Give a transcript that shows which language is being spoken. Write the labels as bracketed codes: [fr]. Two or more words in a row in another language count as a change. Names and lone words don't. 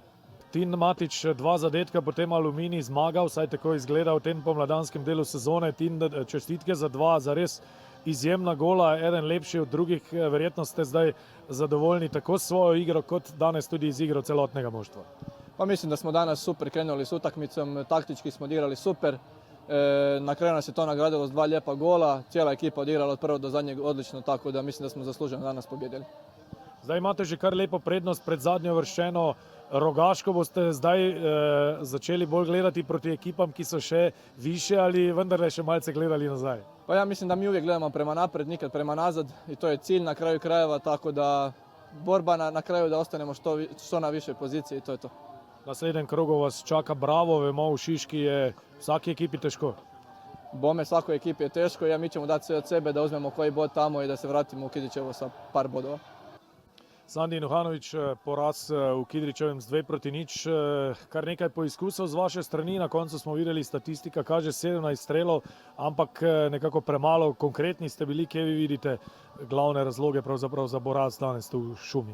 [sl] Tin Matić, 2 zadetka, potem Aluminij zmagal, vsaj tako izgleda v tem pomladanskem delu sezone. Tin, čestitke za 2 zares izjemna gola, eden lepši od drugih. Verjetno ste zdaj zadovoljni tako s svojo igro, kot danes tudi z igro celotnega moštva. [hr] Pa mislim, da smo danas super krenuli s utakmicom, taktički smo odigrali super. Na kraju nas je to nagradilo s 2 lijepa gola, cijela ekipa odigrala od prvog do zadnjeg odlično, tako da mislim da smo zasluženo danas pobjedili. [sl] Zdaj imate že kar lepo prednost pred zadnjo uvrščeno Rogaško. Boste zdaj začeli bolj gledati proti ekipam, ki so še više, ali vendarle še malce gledali nazaj? [hr] Pa ja mislim da mi uvijek gledamo prema napred, nikad prema nazad i to je cilj na kraju krajeva, tako da borba na kraju da ostanemo što na višoj poziciji i to je to. [sl] Na naslednjem krogu vas čaka Bravo, vemo, v Šiški je vsaki ekipi težko. [hr] Bome, svakoj ekipi je teško i mi ćemo dati sve od sebe da uzmemo koji bod tamo i da se vratimo u Kidričevo sa par bodova. [sl] Sandi Nuhanović, poraz v Kidričevem z 2-0, kar nekaj poizkusov z vaše strani, na koncu smo videli, statistika kaže 17 strelov, ampak nekako premalo konkretni ste bili. Kje vi vidite glavne razloge pravzaprav za poraz danes tu v Šumi?